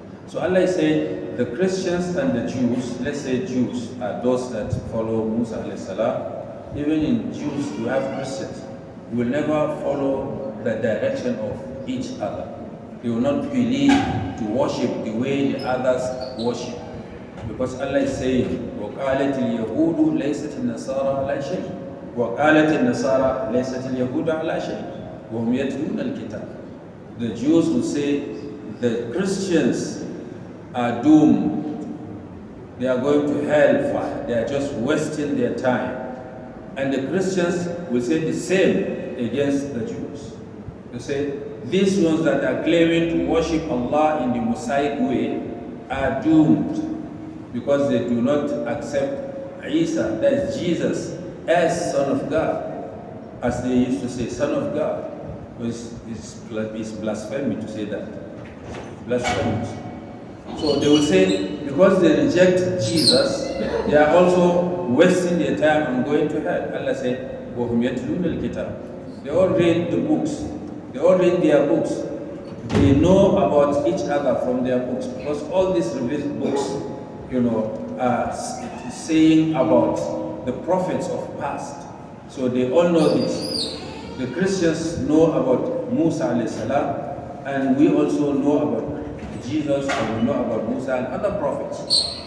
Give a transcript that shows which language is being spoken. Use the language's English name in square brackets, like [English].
[English] So Allah is saying the Christians and the Jews, let's say Jews are those that follow Musa alayhi salam. Even in Jews, you have Christians. You will never follow the direction of each other. You will not believe to worship the way the others worship. Because Allah is saying, [Arabic] وَقَالَتِ الْيَهُودُ لَيْسَتِ النَّصَارَى عَلَى شَيْءٍ وَقَالَتِ النَّصَارَى لَيْسَتِ الْيَهُودُ عَلَى شَيْءٍ وَهُمْ يَتْلُونَ الْكِتَابَ. [English] The Jews will say the Christians are doomed. They are going to hellfire. They are just wasting their time. And the Christians will say the same against the Jews. They say, these ones that are claiming to worship Allah in the Mosaic way are doomed because they do not accept Isa, that is Jesus, as Son of God. As they used to say, Son of God. It's blasphemy to say that. Blasphemous. So they will say, because they reject Jesus, they are also wasting their time and going to hell. Allah said, [Arabic] وَهُمْ يَتْلُونَ الْكِتَابِ. [English] They all read the books. They all read their books. They know about each other from their books, because all these revealed books, are saying about the prophets of past. So they all know this. The Christians know about Musa alayhi salam, and we also know about Jesus, and we know about Musa and other prophets.